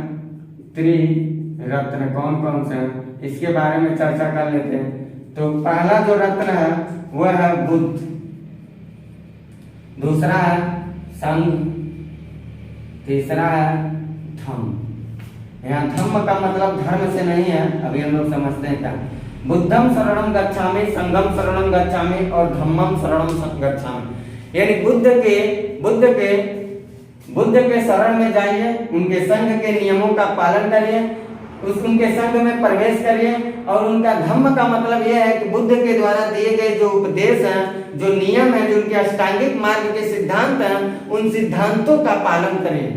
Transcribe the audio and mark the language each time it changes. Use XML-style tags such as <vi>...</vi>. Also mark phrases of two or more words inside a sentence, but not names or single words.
<hi>त्रिरत्न कौन कौन से हैं, इसके बारे में चर्चा कर लेते हैं। तो पहला जो रत्न है वह है बुद्ध, दूसरा है संघ, तीसरा है धम्म। यहाँ धम्म का मतलब धर्म से नहीं है, अभी हम लोग समझते हैं क्या।</hi> <pi>बुद्धम शरणम गच्छामि, संघम शरणम गच्छामि और धम्मम शरणम गच्छामि।</pi> <hi>यानी बुद्ध के शरण में जाइए, उनके संघ के नियमों का पालन करिए, उनके संघ में प्रवेश करिए। और उनका धम्म का मतलब यह है कि बुद्ध के द्वारा दिए गए जो उपदेश हैं, जो नियम है, जो उनके अष्टांगिक मार्ग के सिद्धांत हैं, उन सिद्धांतों का पालन करिए।</hi>